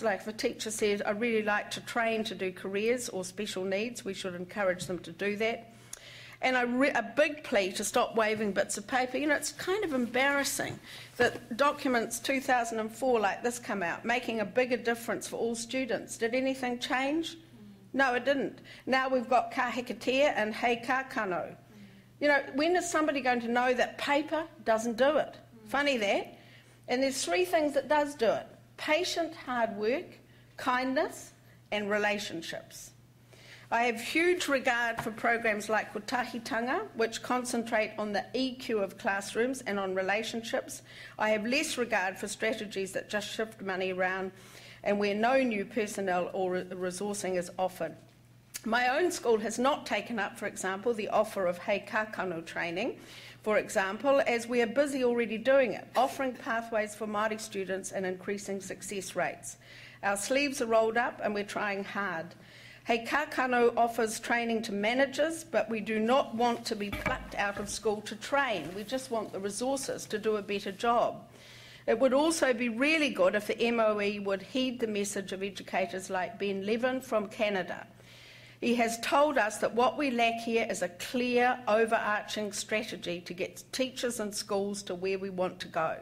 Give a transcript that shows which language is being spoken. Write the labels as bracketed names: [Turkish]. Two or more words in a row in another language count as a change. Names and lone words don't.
[English] Like if a teacher says, I really like to train to do careers or special needs, we should encourage them to do that. And a big plea to stop waving bits of paper. You know, it's kind of embarrassing that documents 2004 like this come out, making a bigger difference for all students. Did anything change? No, it didn't. Now we've got ka hekatea and hei ka kano. You know, when is somebody going to know that paper doesn't do it? Funny that. And there's 3 things that does do it: patient hard work, kindness, and relationships. I have huge regard for programs like Kotahitanga, which concentrate on the EQ of classrooms and on relationships. I have less regard for strategies that just shift money around and where no new personnel or resourcing is offered. My own school has not taken up, for example, the offer of hei kākano training, for example, as we are busy already doing it, offering pathways for Māori students and increasing success rates. Our sleeves are rolled up and we're trying hard. Hei kākano offers training to managers, but we do not want to be plucked out of school to train. We just want the resources to do a better job. It would also be really good if the MOE would heed the message of educators like Ben Levin from Canada. He has told us that what we lack here is a clear, overarching strategy to get teachers and schools to where we want to go.